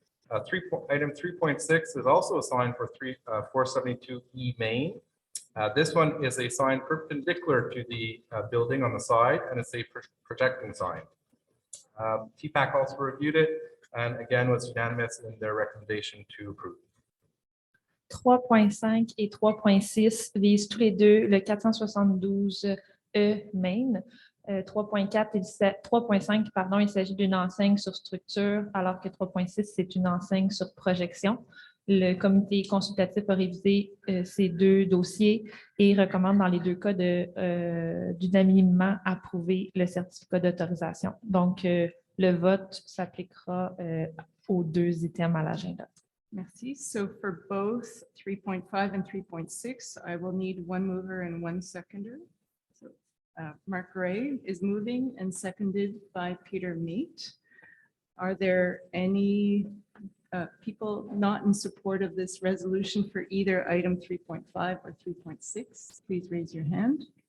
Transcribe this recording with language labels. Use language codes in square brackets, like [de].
[en] Item 3.6 is also a sign for 472E Main. This one is a sign perpendicular to the building on the side, and it's a projecting sign. TPAC also reviewed it and again was unanimous in their recommendation to approve. [fr] 3.5 et 3.6 visent tous les deux le 472E Main. 3.5, pardon, il s'agit d'une enseigne sur structure, alors que 3.6, c'est une enseigne sur projection. Le comité consultatif a révisé ces deux dossiers et recommande dans les deux cas d'unanimement approuver le certificat d'autorisation. Donc, le vote s'appliquera aux deux items à l'agenda. Merci. [en] So for both 3.5 and 3.6, I will need one mover and one seconder. So Mark Gray is moving and seconded by Peter Mate. Are there any people not in support of this resolution for either item 3.5 or 3.6? Please raise your hand.